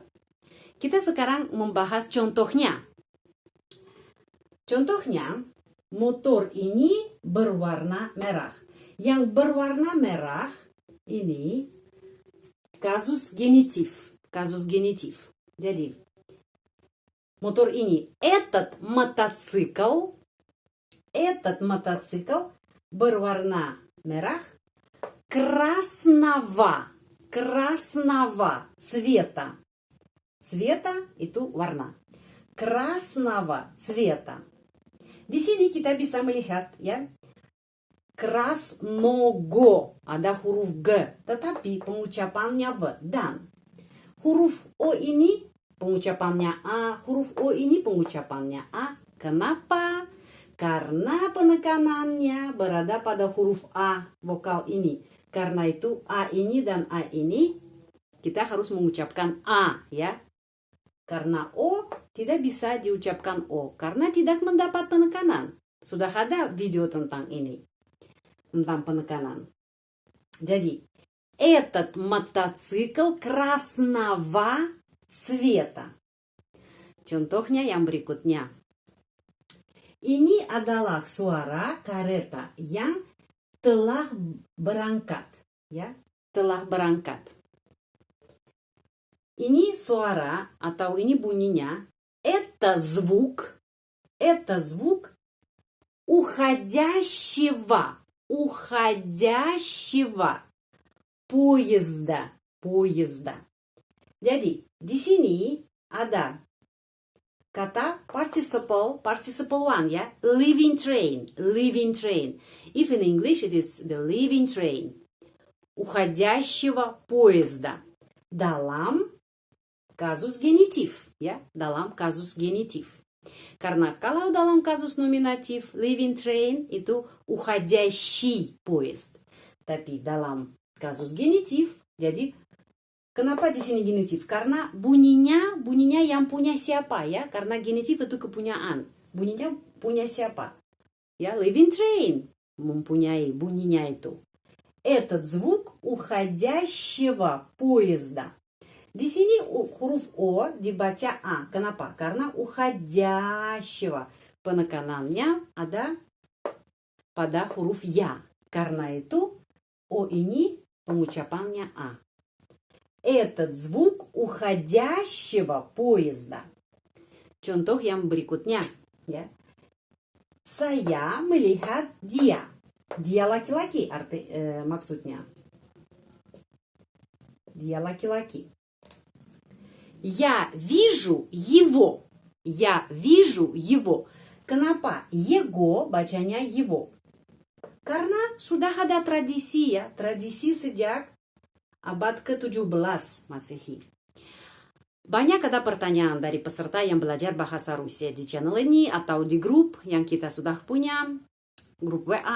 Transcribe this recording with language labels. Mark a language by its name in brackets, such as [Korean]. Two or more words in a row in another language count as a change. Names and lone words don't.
[Indonesian] Kita sekarang membahas contohnya. Contohnya, motor ini berwarna merah. Yang berwarna merah ini kasus genitif. Kasus genitif. Jadi, motor ini, [Russian] этот мотоцикл [Indonesian] berwarna merah [Russian] красного цвета. [Indonesian] Цвета itu warna. [Russian] Красного цвета. [Indonesian] Di sini kita bisa melihat, ya, красного, ada huruf G, tetapi pengucapannya V. Dan huruf O ini pengucapannya A, huruf O ini pengucapannya A. Kenapa? Karena penekanannya berada pada huruf A, vokal ini. Karena itu A ini dan A ini kita harus mengucapkan A, ya. Karena O tidak bisa diucapkan O, karena tidak mendapat penekanan. Sudah ada video tentang ini. Tentang penekanan. Jadi, [Russian] этот мотоцикл красного цвета. [Indonesian] Contohnya yang berikutnya. Ini adalah suara kereta yang telah berangkat, ya, telah berangkat. Ini suara atau ini bunyinya. [Russian] Это звук уходящего поезда. [Indonesian] Jadi, di sini ada kata [English] participle one, [Indonesian] ya, [English] leaving train. If in English it is the leaving train. [Russian] Уходящего поезда. [Indonesian] Dalam kasus genitif, ya, dalam kasus genitif. Karena kalau dalam kasus nominatif [English] leaving train [Indonesian] itu [Russian] уходящий поезд. [Indonesian] Tapi dalam kasus genitif, jadi kenapa di sini genitif? Karena bunyinya yang punya siapa, ya? Karena genitif itu kepunyaan. Bunyinya punya siapa? Ya, [English] leaving train [Indonesian] mempunyai bunyinya itu. [Russian] Этот звук уходящего поезда. [Indonesian] Di sini huruf O dibaca A. Kenapa? Karena уходящего. Penekanannya ada pada huruf Ya. Karena itu O ini pengucapannya A. [Russian] Этот звук уходящего поезда. [Indonesian] Contoh yang berikutnya, ya. Saya melihat dia. Dia laki-laki maksudnya. Dia laki-laki. [Russian] Я вижу его. [Indonesian] Kenapa? Его bacanya его. Karena sudah ada tradisi, ya. Tradisi sejak abad ke-17 Masehi. Banyak ada pertanyaan dari peserta yang belajar bahasa Rusia di channel ini atau di grup yang kita sudah punya, grup WA.